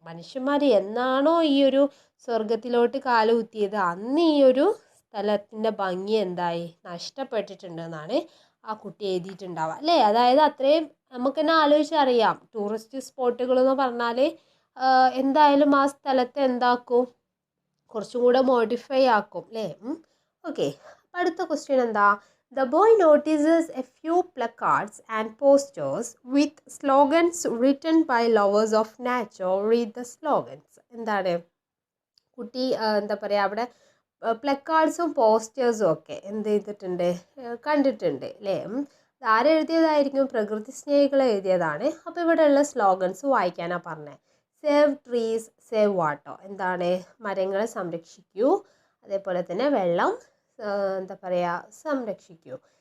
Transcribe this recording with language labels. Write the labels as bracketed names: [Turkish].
[Malayalam] മനുഷ്യന്മാർ എന്നാണോ ഈ ഒരു സ്വർഗത്തിലോട്ട് കാലുകുത്തിയത്, അന്ന് ഈ ഒരു സ്ഥലത്തിൻ്റെ ഭംഗി എന്തായി, നഷ്ടപ്പെട്ടിട്ടുണ്ടെന്നാണ് ആ കുട്ടി എഴുതിയിട്ടുണ്ടാവുക അല്ലേ. അതായത് അത്രയും നമുക്ക് തന്നെ ആലോചിച്ചറിയാം, ടൂറിസ്റ്റ് സ്പോട്ടുകൾ എന്ന് പറഞ്ഞാൽ എന്തായാലും ആ സ്ഥലത്തെ എന്താക്കും, കുറച്ചും കൂടെ മോഡിഫൈ ആക്കും അല്ലേ. ഓക്കെ, അടുത്ത ക്വസ്റ്റ്യൻ എന്താ? [English] The boy notices a few placards and posters with slogans written by lovers of nature. Read the slogans. [Malayalam] എന്താണ് കുട്ടി എന്താ പറയുക അവിടെ പ്ലക്കാർഡ്സും പോസ്റ്റേഴ്സും ഒക്കെ എന്ത് ചെയ്തിട്ടുണ്ട്, കണ്ടിട്ടുണ്ട് അല്ലേ. ആരെഴുതിയതായിരിക്കും? പ്രകൃതി സ്നേഹികൾ എഴുതിയതാണ്. അപ്പോൾ ഇവിടെയുള്ള സ്ലോഗൻസ് വായിക്കാനാണ് പറഞ്ഞത്. [English] Save trees, save water. [Malayalam] എന്താണ്? മരങ്ങളെ സംരക്ഷിക്കൂ, അതേപോലെ തന്നെ വെള്ളം എന്താ പറയുക സംരക്ഷിക്കൂ.